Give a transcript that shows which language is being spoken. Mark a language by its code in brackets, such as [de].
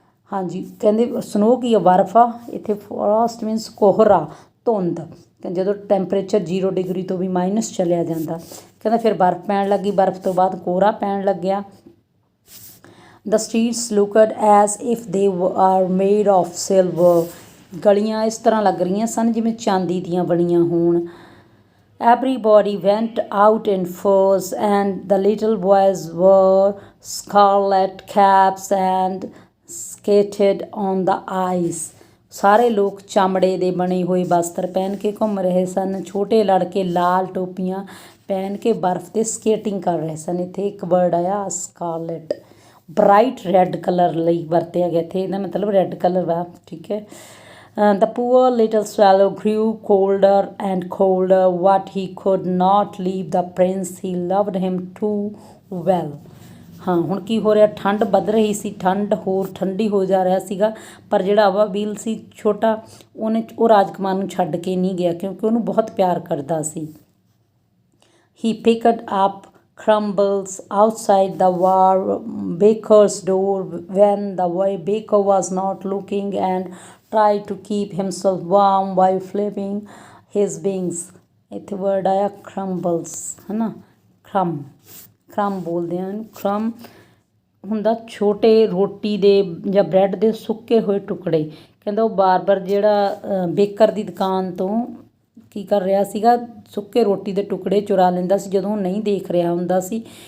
[pa] ਹਾਂਜੀ, ਕਹਿੰਦੇ ਸਨੋ ਕੀ ਆ, ਬਰਫ ਆ, ਇੱਥੇ ਫਰੋਸਟ ਮੀਨਸ ਕੋਹਰਾ, ਧੁੰਦ। ਜਦੋਂ ਟੈਂਪਰੇਚਰ 0 ਡਿਗਰੀ ਤੋਂ ਵੀ ਮਾਈਨਸ ਚਲਿਆ ਜਾਂਦਾ, ਕਹਿੰਦਾ ਫਿਰ ਬਰਫ ਪੈਣ ਲੱਗੀ, ਬਰਫ ਤੋਂ ਬਾਅਦ ਕੋਹਰਾ ਪੈਣ ਲੱਗਿਆ। [en] the streets looked as if they are made of silver। [pa] ਗਲੀਆਂ ਇਸ ਤਰ੍ਹਾਂ ਲੱਗ ਰਹੀਆਂ ਸਨ ਜਿਵੇਂ ਚਾਂਦੀ ਦੀਆਂ ਬਣੀਆਂ ਹੋਣ। [en] everybody went out in furs, and the little boys wore scarlet caps and skated on the ice। [pa] ਸਾਰੇ ਲੋਕ ਚਮੜੇ ਦੇ ਬਣੇ ਹੋਏ ਵਸਤਰ ਪਹਿਨ ਕੇ ਘੁੰਮ ਰਹੇ ਸਨ, ਛੋਟੇ ਲੜਕੇ ਲਾਲ ਟੋਪੀਆਂ ਪਹਿਨ ਕੇ ਬਰਫ਼ 'ਤੇ ਸਕੇਟਿੰਗ ਕਰ ਰਹੇ ਸਨ। ਇੱਥੇ ਇੱਕ ਵਰਡ ਆਇਆ ਸਕਾਰਲੈਟ, ਬਰਾਈਟ ਰੈੱਡ ਕਲਰ ਲਈ ਵਰਤਿਆ ਗਿਆ ਇੱਥੇ, ਇਹਦਾ ਮਤਲਬ ਰੈੱਡ ਕਲਰ ਵਾ, ਠੀਕ ਹੈ। [en] the poor little swallow grew colder and colder, but he could not leave the prince, he loved him too well। [pa] ਹਾਂ, ਹੁਣ ਕੀ ਹੋ ਰਿਹਾ, ਠੰਡ ਵੱਧ ਰਹੀ ਸੀ, ਠੰਡ ਹੋਰ ਠੰਡੀ ਹੋ ਜਾ ਰਿਹਾ ਸੀਗਾ, ਪਰ ਜਿਹੜਾ ਅਬਾਬੀਲ ਸੀ ਛੋਟਾ, ਉਹ ਰਾਜਕੁਮਾਰ ਨੂੰ ਛੱਡ ਕੇ ਨਹੀਂ ਗਿਆ ਕਿਉਂਕਿ ਉਹਨੂੰ ਬਹੁਤ ਪਿਆਰ ਕਰਦਾ ਸੀ। [en] he picked up crumbles outside the baker's door when the baker was not looking, and tried to keep himself warm by flapping his wings। [pa] ਇੱਥੇ ਵਰਡ ਆਇਆ crumbles, ਹੈ ਨਾ, crumb ਬੋਲਦੇ ਹਨ। crumb ਹੁੰਦਾ ਛੋਟੇ ਰੋਟੀ ਦੇ ਜਾਂ ਬ੍ਰੈਡ ਦੇ ਸੁੱਕੇ ਹੋਏ ਟੁਕੜੇ। ਕਹਿੰਦਾ ਉਹ ਬਾਰ ਜਿਹੜਾ ਬੇਕਰ ਦੀ ਦੁਕਾਨ ਤੋਂ ਕੀ ਕਰ ਰਿਹਾ ਸੀਗਾ, ਸੁੱਕੇ ਰੋਟੀ ਦੇ ਟੁਕੜੇ ਚੁਰਾ ਲੈਂਦਾ ਸੀ ਜਦੋਂ ਉਹ ਨਹੀਂ ਦੇਖ ਰਿਹਾ ਹੁੰਦਾ ਸੀ।